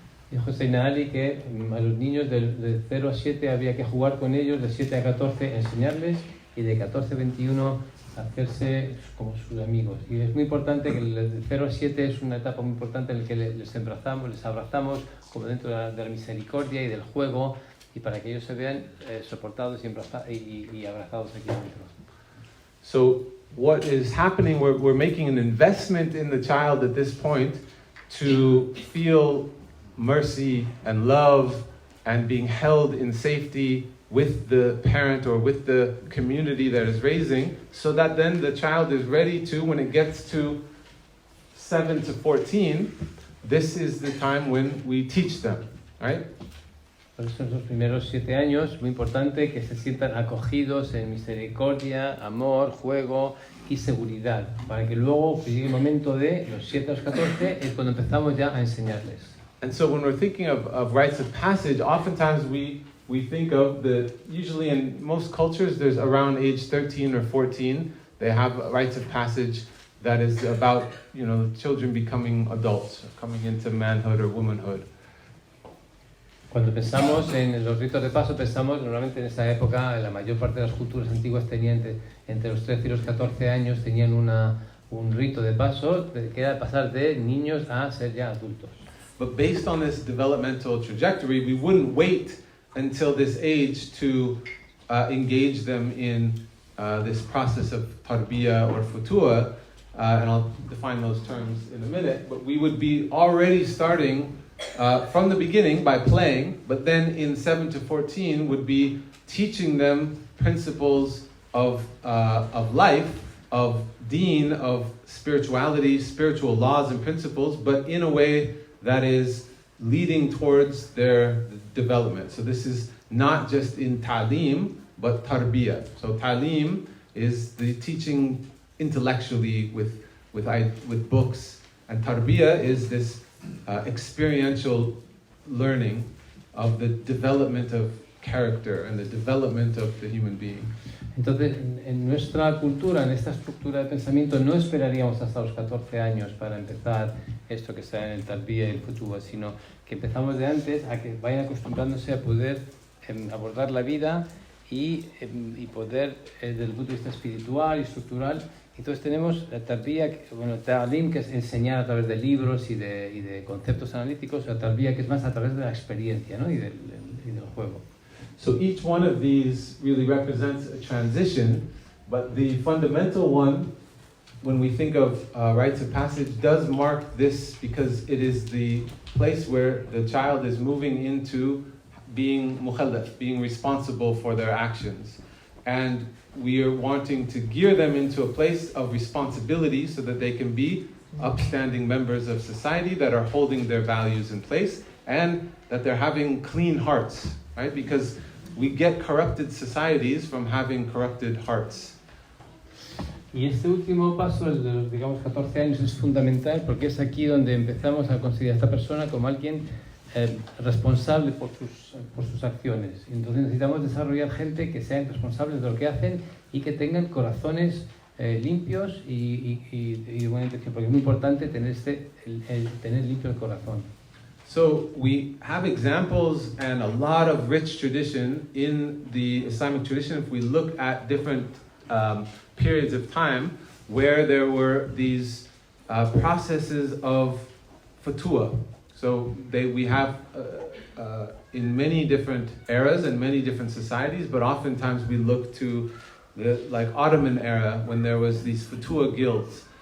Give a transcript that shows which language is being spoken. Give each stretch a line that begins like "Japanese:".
Spanish: Dijo Sayyidina Ali que a los niños de 0 a 7 había que jugar con ellos, de 7 a 14 enseñarles y de 14 a 21 hacerse como sus amigos. Y es muy importante que de 0 a 7 es una etapa muy importante en la que les abrazamos como dentro de la misericordia y del juego y para que ellos se vean soportados y abrazados aquí dentro.
English: So what is happening, we're making an investment in the child at this point to feel mercy and love and being held in safety with the parent or with the community that is raising, so that then the child is ready to, when it gets to 7 to 14, this is the time when we teach them, right?
Spanish: Por eso en los primeros 7 años, muy importante que se sientan acogidos en misericordia, amor, juego y seguridad, para que luego llegue el momento de los 7 a los 14, es cuando empezamos ya a enseñarles.
English: And so when we're thinking of rites of passage, oftentimes we think of usually in most cultures, there's around age 13 or 14, they have rites of passage that is about, children becoming adults, coming into manhood or womanhood.
Spanish: Cuando pensamos en los ritos de paso, pensamos normalmente en esa época, la mayor parte de las culturas antiguas tenían entre los 13 y los 14 años, tenían un rito de paso que era pasar de niños a ser ya adultos.
English: But based on this developmental trajectory, we wouldn't wait until this age to engage them in this process of tarbiyah or futuwwah, and I'll define those terms in a minute, but we would be already starting from the beginning by playing, but then in 7 to 14 would be teaching them principles of life, of deen, of spirituality, spiritual laws and principles, but in a way that is leading towards their development. So this is not just in ta'lim, but tarbiyah. So ta'lim is the teaching intellectually with books, and tarbiyah is this experiential learning of the development of character and the development of the human being.
Spanish: Entonces, en nuestra cultura, en esta estructura de pensamiento, no esperaríamos hasta los 14 años para empezar esto que está en el tarbiyah y el futuwwah, sino que empezamos de antes a que vayan acostumbrándose a poder abordar la vida y poder, desde el punto de vista espiritual y estructural. Entonces tenemos la tarbiyah, ta'lim, que es enseñar a través de libros y de conceptos analíticos, la tarbiyah, que es más a través de la experiencia, ¿no? y del juego.
English: So each one of these really represents a transition, but the fundamental one, when we think of rites of passage, does mark this because it is the place where the child is moving into being mukhallaf, being responsible for their actions. And we are wanting to gear them into a place of responsibility so that they can be upstanding members of society that are holding their values in place and that they're having clean hearts, right? Because we get corrupted societies from having corrupted hearts.
Spanish: Y este último paso, el de los, digamos, 14 años, es fundamental porque es aquí donde empezamos a considerar a esta persona como alguien responsable por sus acciones. Entonces necesitamos desarrollar gente que sean responsables de lo que hacen y que tengan corazones limpios y de buena intención, porque es muy importante tener tener limpio el corazón.
English: So we have examples and a lot of rich tradition in the Islamic tradition if we look at different periods of time where there were these processes of futuwwah. So we have in many different eras and many different societies, but oftentimes we look to the Ottoman era when there was these futuwwah guilds.